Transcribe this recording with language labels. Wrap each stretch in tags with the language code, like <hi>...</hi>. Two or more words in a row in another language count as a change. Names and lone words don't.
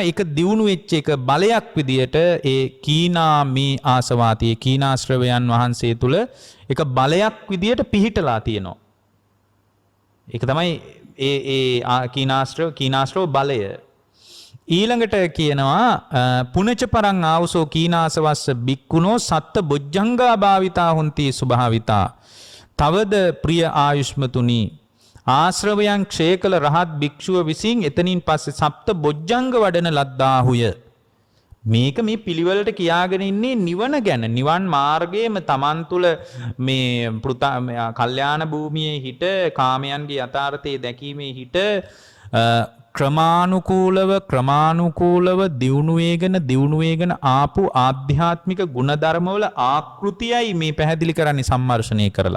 <si>ඒක දියුණු වෙච්ච එක බලයක් විදියට ඒ</si> <pi>කීනාමී ආසවාතී</pi> <si>කීනාශ්‍රවයන් වහන්සේ තුල ඒක බලයක් විදියට පිහිටලා තියෙනවා. ඒක තමයි ඒ කීනාශ්‍රව බලය. ඊළඟට කියනවා</si> <pi>පුනච පරං ආවසෝ කීනාසවස්ස බික්කුණෝ සත්ත බොජ්ජංගා භාවිතා හොಂತಿ සුභාවිතා.</pi> <si>තවද ප්‍රිය ආයුෂ්මතුනි ආශ්‍රවයන් ක්ෂය කළ රහත් භික්ෂුව විසින් එතනින් පස්සේ සප්ත බොජ්ජංග වඩන ලද්දාහුය. මේක මේ පිළිවෙලට කියාගෙන ඉන්නේ නිවන ගැන. නිවන් මාර්ගයේම Taman තුල මේ කල්යාණ භූමියේ හිට කාමයන්ගේ යථාර්ථයේ දැකීමේ හිට ක්‍රමානුකූලව දියුණු වේගෙන ආපු ආධ්‍යාත්මික ගුණධර්මවල ආකෘතියයි මේ පැහැදිලි කරන්නේ සම්මර්ෂණය කරලා.</si>